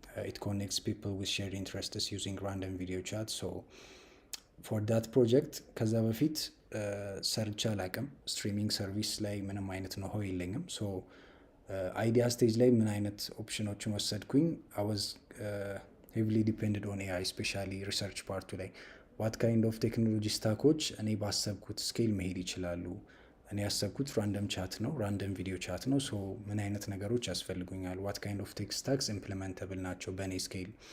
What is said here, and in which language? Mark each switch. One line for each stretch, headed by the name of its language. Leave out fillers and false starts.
English: It connects people with shared interests using random video chat. so for that project
Amharic: ከዛ በፊት ሰርች አላቅም ስትሪሚንግ ሰርቪስ ላይ ምንም አይነት ነው የለኝም። so አይዲያ ስቴጅ ላይ ምን አይነት ኦፕሽኖችን ወሰድኩኝ?
English: I was heavily depended on AI especially research part
Amharic: ላይ
English: what kind of technology
Amharic: ስታኮች እኔ ባሰብኩት ስኬል መሄድ ይችላሉ። እኔ ያሰብኩት ራንደም ቻት ነው ራንደም ቪዲዮ ቻት ነው። so ምን አይነት ነገሮች ያስፈልጉኛል?
English: what kind of tech stacks implementable
Amharic: ናቸው በእኔ ስኬል?